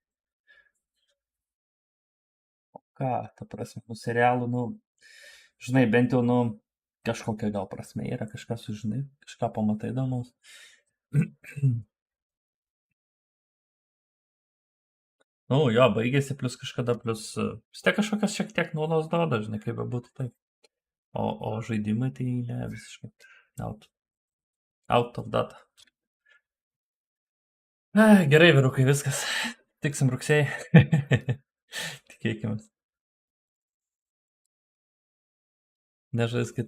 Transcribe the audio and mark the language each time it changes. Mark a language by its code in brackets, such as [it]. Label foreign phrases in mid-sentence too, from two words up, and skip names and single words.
[lt] O ką, ta prasme, serialų, žinai, bent jau, kažkokia gal prasme yra, kažką sužinai, kažką pamatai įdomaus. Jo, baigėsi, plus kažkada, plus vis tiek kažkokias šiek tiek naudos duoda, žinai, kaip bebūtų taip. O žaidimai tai ne, visiškai [en] out of data. [lt] Gerai, vyrukai, viskas. Tiksim rugsėjai. Tikėkimės. Nežaiskit